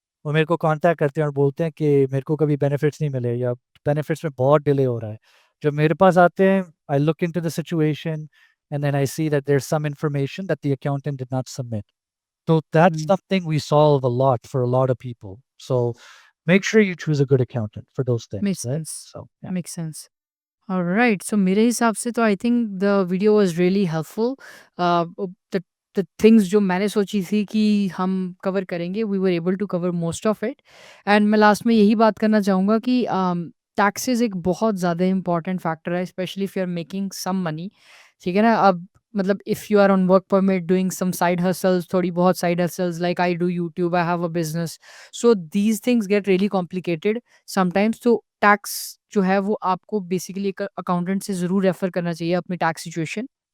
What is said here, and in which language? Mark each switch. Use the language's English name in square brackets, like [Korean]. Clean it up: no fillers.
[Hindi] वो मेरे को कांटेक्ट करते हैं और बोलते हैं कि मेरे को कभी बेनिफिट्स नहीं मिले, या बेनिफिट्स में बहुत डिले हो रहा है। जब मेरे पास आते हैं, [English] I look into the situation, and then I see that there's some information that the accountant did not submit. So that's हुँ, something we solve a lot for a lot of people. So make sure you choose a good accountant for those things, makes right? Sense, So yeah. Makes sense. Alright [Hindi] so मेरे हिसाब से तो [English] I think the video was really helpful the the things [Hindi] जो मैंने सोची थी कि हम cover करेंगे [English] we were able to cover most of it and [Hindi] मैं लास्ट में यही बात करना चाहूँगा कि टैक्सेस एक बहुत ज़्यादा इंपॉर्टेंट फैक्टर है [English] specially if you are making some money [Hindi] ठीक है ना अब मतलब [English] if you are on work permit doing some side hustles [Hindi] थोड़ी बहुत side hustles [English] like I do YouTube I have a business so these things get really complicated sometimes [Hindi] तो tax जो है वो आपको बेसिकली एक अकाउंटेंट से ज़रूर रेफ़र करना चाहिए अपनी टैक्स सिचुएशन